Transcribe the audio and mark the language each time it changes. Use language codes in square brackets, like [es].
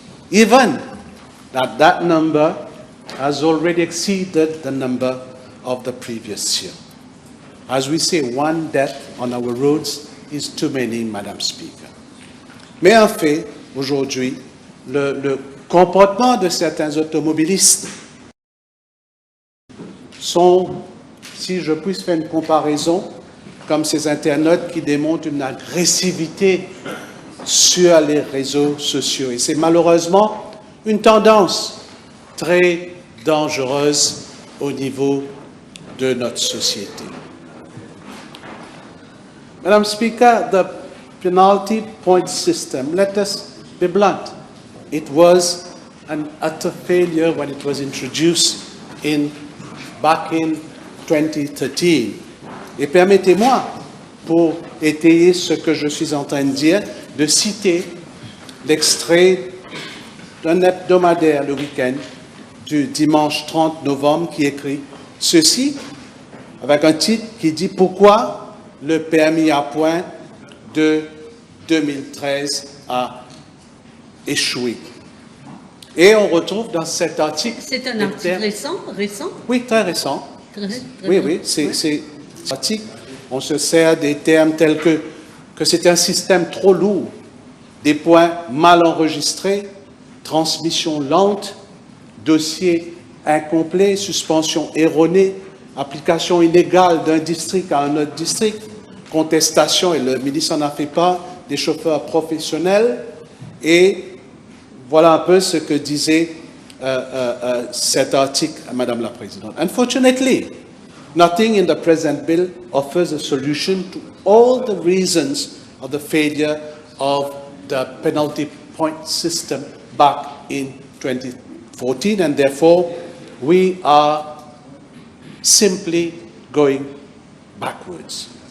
[en] even that number has already exceeded the number of the previous year. As we say, one death on our roads is too many, Madame Speaker. [fr] Mais en fait, aujourd'hui, le comportement de certains automobilistes sont, si je puisse faire une comparaison, comme ces internautes qui démontrent une agressivité sur les réseaux sociaux. Et c'est malheureusement une tendance très dangereuse au niveau de notre société. [en] Madam Speaker, the penalty point system, let us be blunt, it was an utter failure when it was introduced back in 2013. [fr] Et permettez-moi, pour étayer ce que je suis en train de dire, de citer l'extrait d'un hebdomadaire le week-end du dimanche 30 novembre qui écrit ceci, avec un titre qui dit « Pourquoi le permis à points de 2013 a échoué ». Et on retrouve dans cet article... C'est un article récent? Oui, très récent. Très oui, c'est article. On se sert des termes tels que c'est un système trop lourd, des points mal enregistrés, transmission lente, dossier incomplet, suspension erronée, application illégale d'un district à un autre district, contestation, et le ministre en a fait part, des chauffeurs professionnels. Et voilà un peu ce que disait cet article, Madame la Présidente. [en] Unfortunately, nothing in the present bill offers a solution to all the reasons of the failure of the penalty point system back in 2014, and therefore we are simply going backwards.